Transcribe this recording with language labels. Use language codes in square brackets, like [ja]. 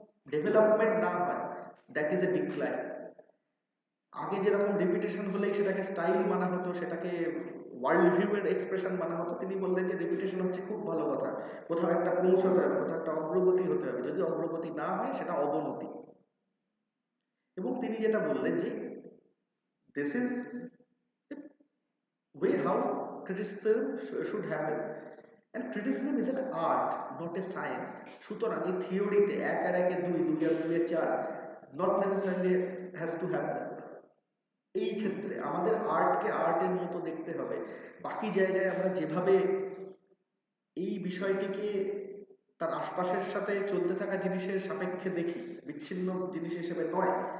[bn] Development না হয়, [en] That is a decline. [bn] আগে যেরকম রেপুটেশন হলেই সেটাকে স্টাইল মানা হতো, সেটাকে ওয়ার্ল্ড ভিউয়ের এক্সপ্রেশন মানা হতো, তিনি বললেন যে রেপুটেশন হচ্ছে খুব ভালো কথা, কোথাও একটা পৌঁছতে হবে, কোথাও একটা অগ্রগতি হতে হবে, যদি অগ্রগতি না হয় সেটা অবনতি। এবং তিনি যেটা বললেন যে [en] This is way how criticism should happen, and criticism is an art, not a science. [bn] সুতরাং এই থিওরিতে 1 আর 1 2, 2 আর 2 4 [en] not necessarily has to happen। [bn] এই ক্ষেত্রে আমাদের আর্টকে আর্টের মতো দেখতে হবে। বাকি জায়গায় আমরা যেভাবে এই বিষয়টিকে তার আশপাশের সাথে চলতে থাকা জিনিসের সাপেক্ষে দেখি, বিচ্ছিন্ন জিনিস হিসেবে নয়।